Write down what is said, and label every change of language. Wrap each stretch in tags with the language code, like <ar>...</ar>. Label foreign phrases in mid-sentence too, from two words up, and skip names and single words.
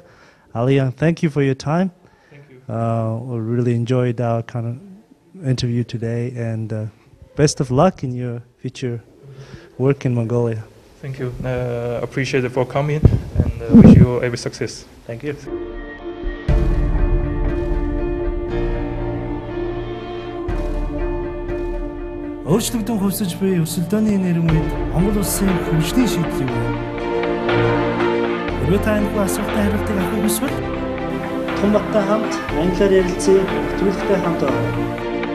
<en>Ali Yain, thank you for your time. Thank you. We really enjoyed our kind of interview today, and best of luck in your future work in Mongolia. Thank you. Appreciate it for coming, and wish you every success. Thank you.</en> <mn>Өөрчлөгдөн хувьсаж буй өсөлтөөний нэрмэд Монгол улсын хөгжлийн шийдэл юу? Хэрвээ та энэ асуултанд хариултыг авах хүсвэл Отгонбаттай хамт англиар ярилцъя, нэвтрүүлэгтэй хамт орно.</mn>